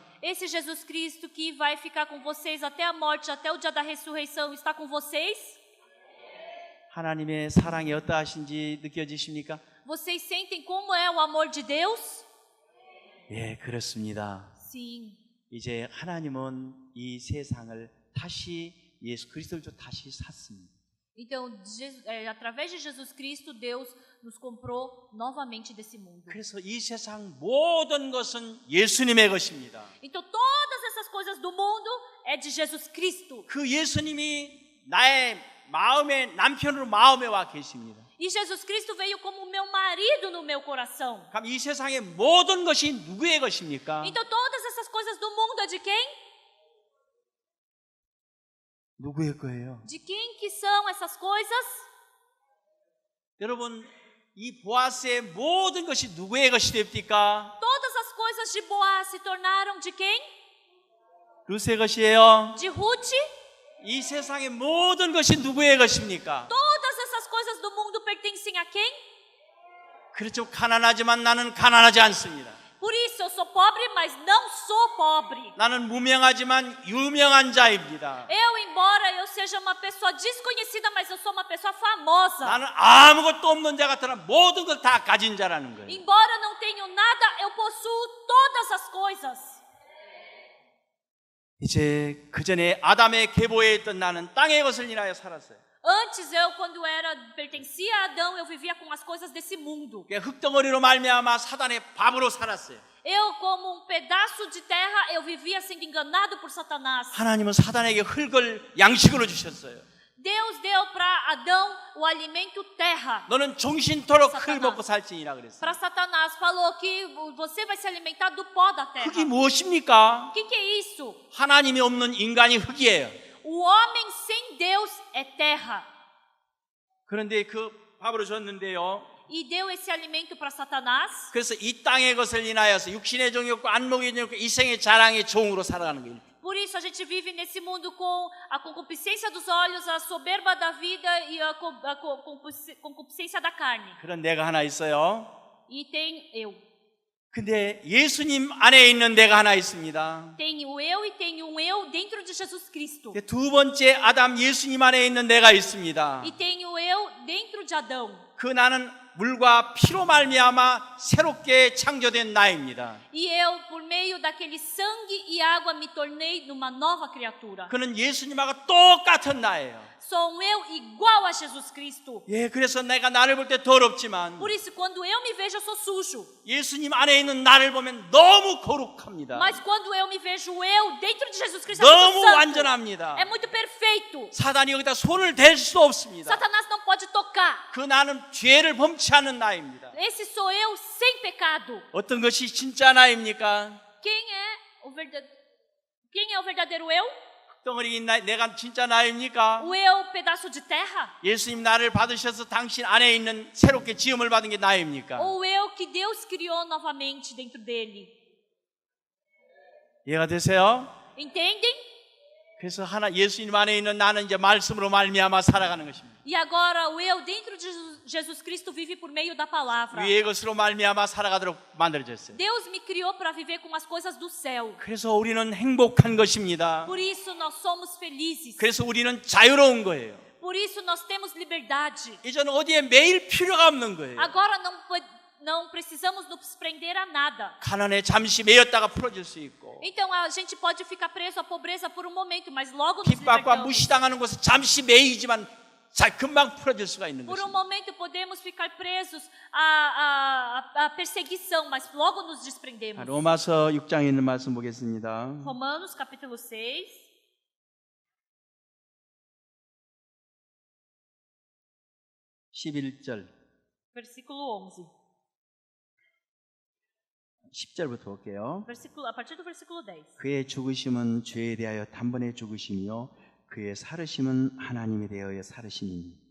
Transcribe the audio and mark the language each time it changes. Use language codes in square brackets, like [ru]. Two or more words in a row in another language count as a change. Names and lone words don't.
[pt] Esse Jesus Cristo que vai ficar com vocês até a morte, até o dia da ressurreição, está com vocês? [ko] 하나님의 사랑이 어떠하신지 느껴지십니까? [pt] Vocês sentem como é o amor de Deus? [ko] 예, 그렇습니다. [pt] Sim. [ko] 이제 하나님은 이 세상을 다시 예수 그리스도를 다시 샀습니다. [pt] Então, através de Jesus Cristo, Deus nos comprou novamente desse mundo. [ko] 그래서 이 세상 모든 것은 예수님의 것입니다. [pt] Então, todas essas coisas do mundo é de Jesus Cristo. [ko] 그 예수님이 나의 마음의 남편으로 마음에 와 계십니다. [pt] E Jesus Cristo veio como meu marido no meu coração. [ko] 그럼 이 세상의 모든 것이 누구의 것입니까? [pt] Então, todas essas coisas do mundo é de quem? [ko] 누구의 거예요? [pt] De quem que são essas coisas? [ko] 여러분, 이 보아스의 모든 것이 누구의 것이 됩니까? [pt] Todas as coisas de Boaz se tornaram de quem? [ko] 루스의 것이에요. [pt] De Ruth. [ko] 이 세상의 모든 것이 누구의 것입니까? [pt] Todas essas coisas do mundo pertencem a quem? [ko] 그렇죠. 가난하지만 나는 가난하지 않습니다. [pt] Por isso eu sou pobre, mas não sou pobre. [ko] 나는 무명하지만 유명한 자입니다. [pt] Embora eu seja uma pessoa desconhecida, mas eu sou uma pessoa famosa. [ko] 나는 아무것도 없는 자 같으나 모든 걸 다 가진 자라는 거예요. [pt] Embora não tenho nada, eu possuo todas as coisas. [ko] 이제 그 전에 아담의 계보에 있던 나는 땅의 것을 인하여 살았어요. [pt] Antes quando pertencia a Adão, eu vivia com as coisas desse mundo. [ko] 흙덩어리로 말미암아 사단의 밥으로 살았어요. [pt] Como pedaço de terra, eu vivia sendo enganado por Satanás. [ko] 하나님은 사단에게 흙을 양식으로 주셨어요. [pt] Deus deu para Adão o alimento terra. [ko] 너는 종신토록 흙을 사탄아. 먹고 살지니라 그랬어요. [pt] Para Satanás, falou que você vai se alimentar do pó da terra. [ko] 흙이 무엇입니까? [pt] O que é isso? [ko] 하나님이 없는 인간이 흙이에요. [pt] O homem sem Deus é terra. [ko] 그런데 그 밥으로 줬는데요. [pt] E deu esse alimento para Satanás. [ko] 그래서 이 땅의 것을 인하여서 육신의 종이었고 안목의 종이었고 이생의 자랑의 종으로 살아가는 거예요. [pt] Por isso a gente vive nesse mundo com a concupiscência dos olhos, a soberba da vida e a concupiscência da carne. [ko] 그런 내가 하나 있어요. [pt] E tem eu. [ko] 근데 예수님 안에 있는 내가 하나 있습니다. [pt] Tenho eu e tenho um eu dentro de Jesus Cristo. [ko] 두 번째 아담 예수님 안에 있는 내가 있습니다. [pt] E tenho eu dentro de Adão. [ko] 그 나는 물과 피로 말미암아 새롭게 창조된 나입니다. [pt] E eu, por meio daquele sangue e água, me tornei numa nova criatura. [ko] 그는 예수님하고 똑같은 나예요. [pt] Sou um eu igual a Jesus Cristo. [ko] 예, 그래서 내가 나를 볼 때 더럽지만 [pt] Por isso, quando eu me vejo, eu sou sujo. [ko] 예수님 안에 있는 나를 보면 너무 거룩합니다. [pt] Mas quando eu me vejo eu dentro de Jesus Cristo, é [ko] 너무 [pt] muito santo. [ko] 완전합니다. [pt] É muito perfeito. [ko] 사단이 여기다 손을 댈 수 없습니다. [pt] Satanás não pode tocar. [ko] 그 나는 죄를 범치 않는 나입니다. [pt] Esse sou eu sem pecado. [ko] 어떤 것이 진짜 나입니까? [pt] Quem é o verdadeiro eu? [ko] 덩어리인 나, 내가 진짜 나입니까? [pt] O eu pedaço de terra? [ko] 예수님 나를 받으셔서 당신 안에 있는 새롭게 지음을 받은 게 나입니까? [pt] Ou o eu que Deus criou novamente dentro dele? [ko] 이해가 되세요? [pt] Entendem? [ko] 그래서 하나 예수님 안에 있는 나는 이제 말씀으로 말미암아 살아가는 것입니다. [pt] E agora o eu dentro de Jesus Cristo vive por meio da palavra. [ko] 위의 것으로 말미암아 살아가도록 만들어졌어요. [pt] Deus me criou para viver com as coisas do céu. [ko] 그래서 우리는 행복한 것입니다. [pt] Por isso nós somos felizes. [ko] 그래서 우리는 자유로운 거예요. [pt] Por isso nós temos liberdade. [ko] 이제는 어디에 매일 필요가 없는 거예요. [pt] Agora não precisamos nos prender a nada. [ko] 가난에 잠시 매였다가 풀어질 수 있고 [pt] Então a gente pode ficar preso à pobreza por um momento, mas logo nos [ko] 핍박과 [pt] libertamos. [ko] 무시당하는 곳에 잠시 매이지만 금방 풀어질 수가 있는 [pt] Por um [ko] 것입니다. [pt] momento podemos ficar presos à perseguição, mas logo nos desprendemos. [ko] 로마서 6장에 있는 말씀 보겠습니다. [pt] Romanos capítulo 6, [ko] 11절, [pt] versículo 11. [ko] 10절부터 볼게요. [pt] A partir do versículo 10. [ko] 그의 죽으심은 죄에 대하여 단번에 죽으심이요 그의 살으심은 하나님에 대하여 살으심이니